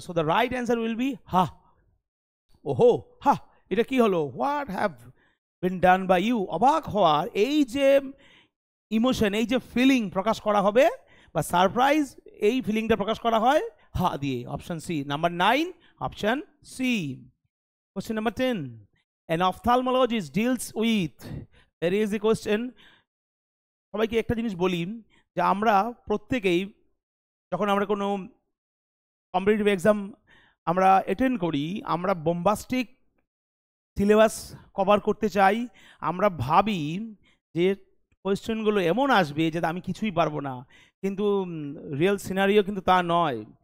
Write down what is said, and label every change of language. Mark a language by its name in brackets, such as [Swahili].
[English] So the right answer will be ha. ওহো, হা, [Bangla] এটা কি হলো? [English] What have been done by you. [Bangla] অবাক হওয়ার এই যে ইমোশন, এই যে ফিলিং প্রকাশ করা হবে বা সারপ্রাইজ, এই ফিলিংটা প্রকাশ করা হয় হা দিয়ে। [English] Option C, number 9, option C. Question number 10, an ophthalmologist deals with, there is a question। [Bangla] সবাইকে একটা জিনিস বলি যে আমরা প্রত্যেকেই যখন আমরা কোনো কম্পিটিটিভ এক্সাম আমরা অ্যাটেন্ড করি, আমরা বোম্বাস্টিক সিলেবাস কভার করতে চাই। আমরা ভাবি যে কোয়েশ্চেনগুলো এমন আসবে যে আমি কিছুই পারবো না, কিন্তু রিয়েল সিনারিও কিন্তু তা নয়।